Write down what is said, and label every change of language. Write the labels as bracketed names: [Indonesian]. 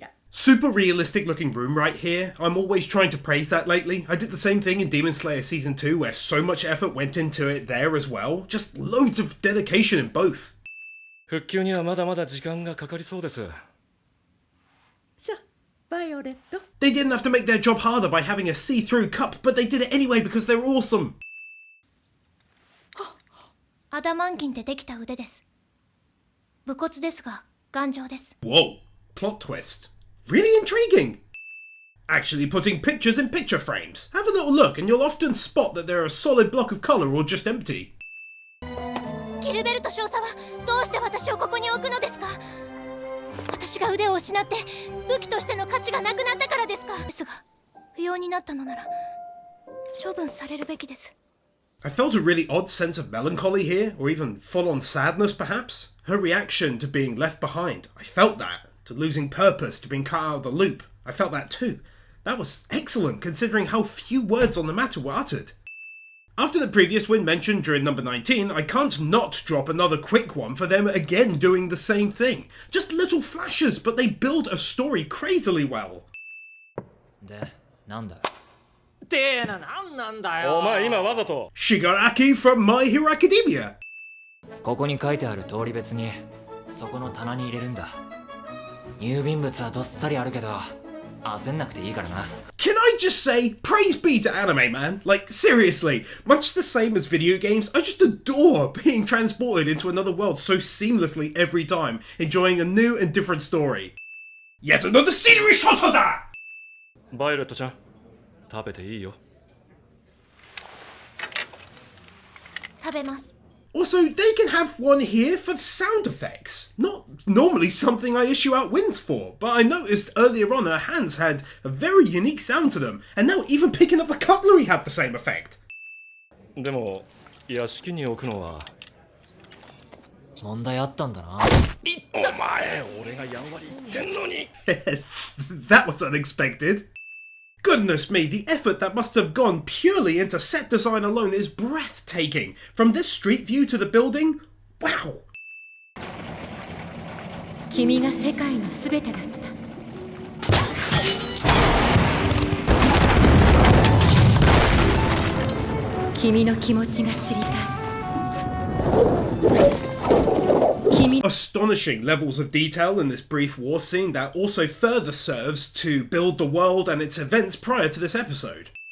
[English] Super realistic looking room right here. I'm always trying to praise that lately. I did the same thing in Demon Slayer Season 2 where so much effort went into it there as well. Just loads of dedication in both. [Japanese] 復旧にはまだまだ時間がかかりそうです。 [English] They didn't have to make their job harder by having a see-through cup, but they did it anyway because they're awesome. [Japanese] アダマンギンでできた腕です。武骨ですが頑丈です。 [English] Whoa, plot twist. Really intriguing. Actually putting pictures in picture frames. Have a little look and you'll often spot that they're a solid block of colour or just empty. [Japanese] ギルベルト少佐はどうして私をここに置くのですか？私が腕を失って武器としての価値がなくなったからですか？ですが不要になったのなら処分されるべきです。 [English] I felt a really odd sense of melancholy here, or even full-on sadness perhaps. Her reaction to being left behind. I felt that. To losing purpose, to being cut out of the loop. I felt that too. That was excellent considering how few words on the matter were uttered. After the previous win mentioned during number 19, I can't not drop another quick one for them again doing the same thing. Just little flashes, but they build a story crazily well. [Japanese] で、なんだよ。ってーな、なんなんだよ。お前今わざと [English] Shigaraki from My Hero Academia. [Japanese] ここに書いてある通り別にそこの棚に入れるんだ。郵便物はどっさりあるけど焦んなくていいからな。 [English] Can I just say, praise be to anime, man? Like, seriously, much the same as video games, I just adore being transported into another world so seamlessly every time, enjoying a new and different story. Yet another scenery shot of that! [Japanese] バイオレットちゃん食べていいよ。食べます。 [English] Also, they can have one here for sound effects. Not normally something I issue out wins for, but I noticed earlier on her hands had a very unique sound to them, and now even picking up the cutlery had the same effect. [Japanese] でも屋敷に置くのは問題あったんだな。お前俺がやんわり言ってんのに [English] That was unexpected. Goodness me, the effort that must have gone purely into set design alone is breathtaking. From this street view to the building, wow. [Japanese] 君が世界のすべてだった。君の気持ちが知りたい。 [English] Astonishing levels of detail in this brief war scene that also further serves to build the world and its events prior to this episode.